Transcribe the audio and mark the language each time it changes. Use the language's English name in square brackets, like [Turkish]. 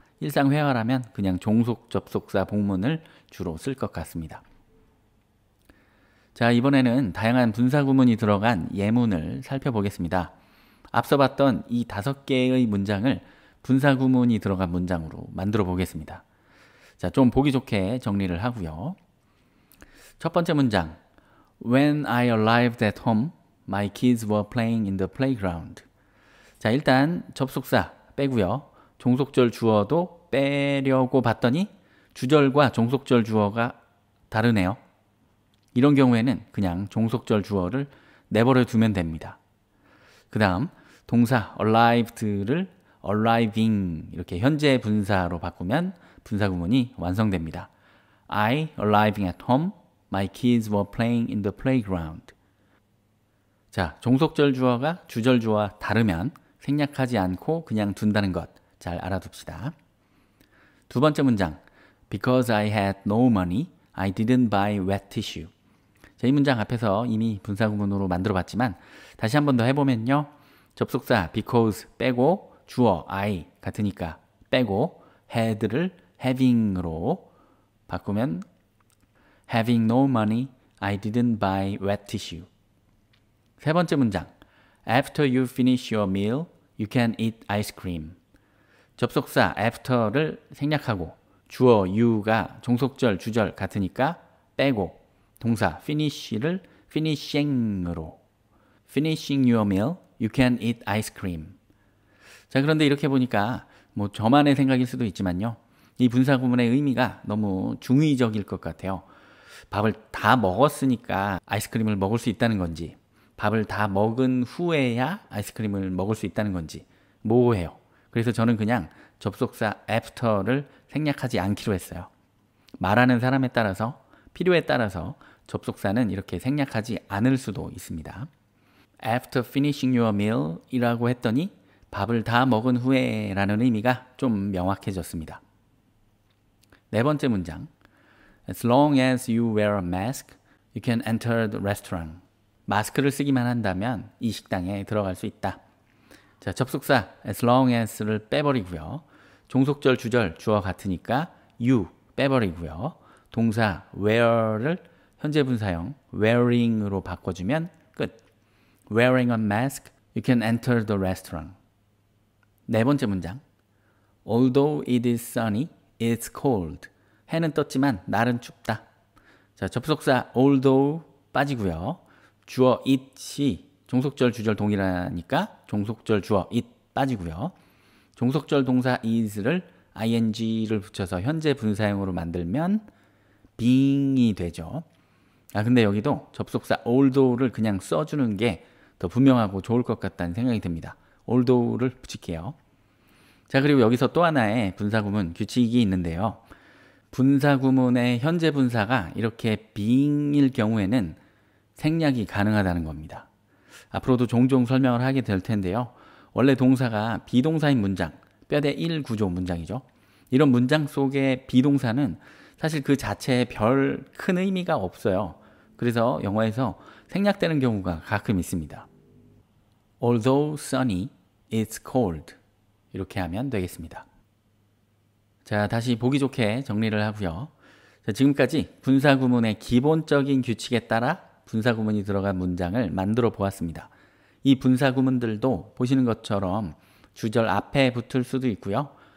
[Korean] 일상 회화라면 그냥 종속 접속사 복문을 주로 쓸 것 같습니다. 자, 이번에는 다양한 분사 구문이 들어간 예문을 살펴보겠습니다. 앞서 봤던 이 5개의 문장을 분사 구문이 들어간 문장으로 만들어 보겠습니다. 자, 좀 보기 좋게 정리를 하고요. 첫 번째 문장, [English] When I arrived at home, my kids were playing in the playground. [Korean] 자, 일단 접속사 빼고요. 종속절 주어도 빼려고 봤더니 주절과 종속절 주어가 다르네요. 이런 경우에는 그냥 종속절 주어를 내버려 두면 됩니다. 그 다음 동사 arrived를 arriving 이렇게 현재 분사로 바꾸면 분사 구문이 완성됩니다. [English] I arriving at home, my kids were playing in the playground. [Korean] 자, 종속절 주어가 주절 주어와 다르면 생략하지 않고 그냥 둔다는 것 잘 알아둡시다. 두 번째 문장, [English] Because I had no money, I didn't buy wet tissue. [Korean] 자, 이 문장 앞에서 이미 분사 구문으로 만들어 봤지만 다시 한 번 더 해보면요. 접속사 because 빼고 주어 I 같으니까 빼고 had를 having으로 바꾸면 [English] Having no money, I didn't buy wet tissue. [Korean] 세 번째 문장, [English] After you finish your meal, you can eat ice cream. [Korean] 접속사 after를 생략하고 주어 you가 종속절, 주절 같으니까 빼고 동사 finish를 finishing으로 [English] Finishing your meal, you can eat ice cream. [Korean] 자, 그런데 이렇게 보니까 뭐 저만의 생각일 수도 있지만요. 이 분사 구문의 의미가 너무 중의적일 것 같아요. 밥을 다 먹었으니까 아이스크림을 먹을 수 있다는 건지 밥을 다 먹은 후에야 아이스크림을 먹을 수 있다는 건지 모호해요. 그래서 저는 그냥 접속사 after를 생략하지 않기로 했어요. 말하는 사람에 따라서 필요에 따라서 접속사는 이렇게 생략하지 않을 수도 있습니다. [English] After finishing your meal [Korean] 이라고 했더니 밥을 다 먹은 후에 라는 의미가 좀 명확해졌습니다. 네 번째 문장, [English] As long as you wear a mask, you can enter the restaurant. [Korean] 마스크를 쓰기만 한다면 이 식당에 들어갈 수 있다. 자, 접속사 as long as를 빼버리고요. 종속절, 주절, 주어 같으니까 you 빼버리고요. 동사 wear를 현재 분사형 wearing으로 바꿔주면 끝. [English] Wearing a mask, you can enter the restaurant. [Korean] 네 번째 문장. [English] Although it is sunny, it's cold. [Korean] 해는 떴지만 날은 춥다. 자, 접속사 although 빠지고요. 주어 it이 종속절, 주절 동일하니까 종속절, 주어 it 빠지고요. 종속절 동사 is를 ing를 붙여서 현재 분사형으로 만들면 being이 되죠. 근데 여기도 접속사 although를 그냥 써주는 게 더 분명하고 좋을 것 같다는 생각이 듭니다. although를 붙일게요. 자, 그리고 여기서 또 하나의 분사구문 규칙이 있는데요. 분사구문의 현재 분사가 이렇게 being일 경우에는 생략이 가능하다는 겁니다. 앞으로도 종종 설명을 하게 될 텐데요. 원래 동사가 비동사인 문장, 뼈대 1 구조 문장이죠. 이런 문장 속의 비동사는 사실 그 자체에 별 큰 의미가 없어요. 그래서 영어에서 생략되는 경우가 가끔 있습니다. [English] Although sunny, it's cold. [Korean] 이렇게 하면 되겠습니다. 자, 다시 보기 좋게 정리를 하고요. 자, 지금까지 분사구문의 기본적인 규칙에 따라 분사구문이 들어간 문장을 만들어 보았습니다. 이 분사구문들도 보시는 것처럼 주절 앞에 붙을 수도 있고요.